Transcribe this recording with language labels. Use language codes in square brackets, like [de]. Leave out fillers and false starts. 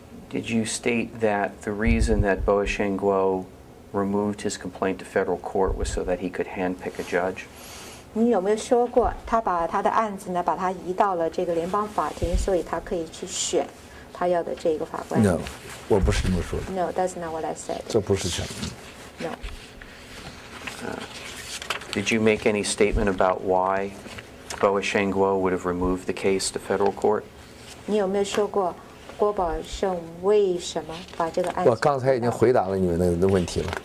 [en] Did you state that the reason that Voice of Guo removed his complaint to federal court was so that he could handpick a judge? [zh] 你有没有说过他把他的案子呢，把它移到了这个联邦法庭，所以他可以去选他要的这个法官 [en] No， [zh] 我不是这么说的。 [en] No, that's not what I said. [zh] 这不是全。 [en] No. Did you make any statement about why Voice of Guo would have removed the case to federal court? [zh] 你有没有说过郭宝胜为什么把这个案子？我刚才已经回答了你们的问题了。